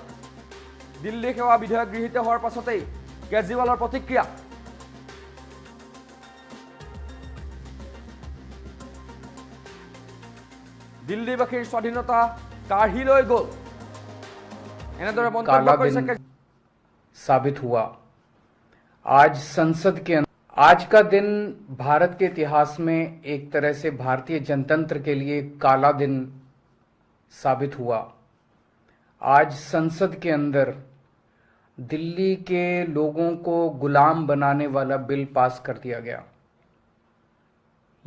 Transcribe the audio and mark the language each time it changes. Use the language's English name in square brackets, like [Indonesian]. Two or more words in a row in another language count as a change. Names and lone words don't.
[Assamese] দিল্লী সেৱা বিধেয়ক গৃহীত হোৱাৰ পাছতেই কেজৰিৱালৰ প্ৰতিক্ৰিয়া। দিল্লীবাসীৰ স্বাধীনতা কাঢ়ি লৈ গ'ল, এনেদৰে মন্তব্য কৰিছে। [Hindi] साबित हुआ आज संसद के आज का दिन भारत के इतिहास में एक तरह से भारतीय जनतंत्र के लिए काला दिन साबित हुआ। आज संसद के अंदर दिल्ली के लोगों को गुलाम बनाने वाला बिल पास कर दिया गया।